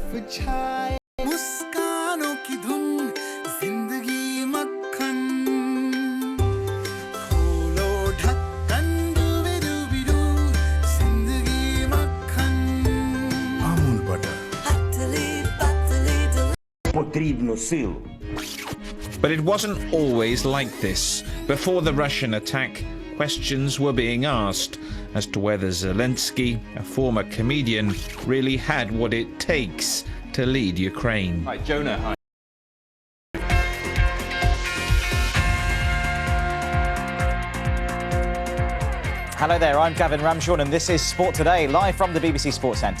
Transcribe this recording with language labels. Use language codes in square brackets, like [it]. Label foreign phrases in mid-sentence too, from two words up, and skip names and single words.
[hi] छाए मुस्कानों की धुन जिंदगी मक्खन खोलो ढक्कन डूबी-डूबी-डू जिंदगी मक्खन [en] Amul butter. [uk] Потрібну силу. [en] But it wasn't always like this. Before the Russian attack, questions were being asked as to whether Zelensky, a former comedian, really had what it takes to lead Ukraine. Hi, Jonah. Hi. Hello there, I'm Gavin Ramshawn and this is Sport Today, live from the BBC Sports Centre.